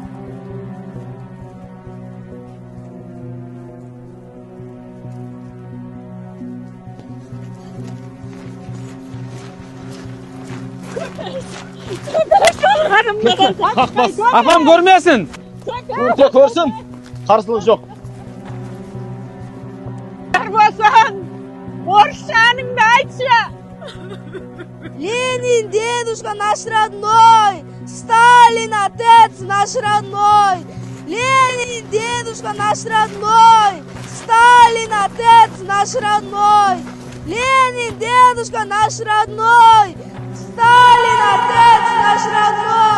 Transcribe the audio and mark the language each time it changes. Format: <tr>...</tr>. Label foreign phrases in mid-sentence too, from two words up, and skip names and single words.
<kk>Апам көрмесін. Көрсін, қарсылық жоқ. Болсын, орысшаныңды айтшы.</kk> <ru>Ленин, дедушка наш родной, Сталин, отец наш родной. Ленин, дедушка наш родной, Сталин, отец наш родной. Ленин, дедушка наш родной, Сталин, отец наш родной.</ru>